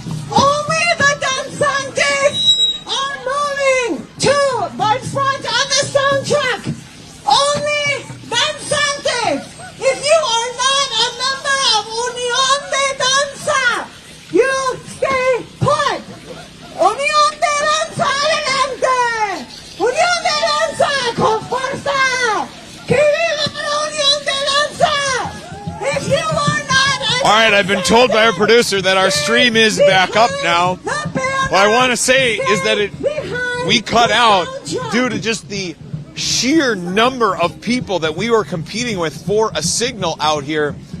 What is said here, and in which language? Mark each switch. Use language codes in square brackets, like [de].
[en] Only the dansantes are moving to the front of the soundtrack. Only dansantes. If you are not a member of Unión de Danza, you stay put. [es] Unión de Danza adelante. Unión de Danza con fuerza. Que viva la Unión de Danza. [en] If you are not a All right, I've been told by our producer that our stream is back up now. What I want to say is that we cut out due to just the sheer number of people that we were competing with for a signal out here.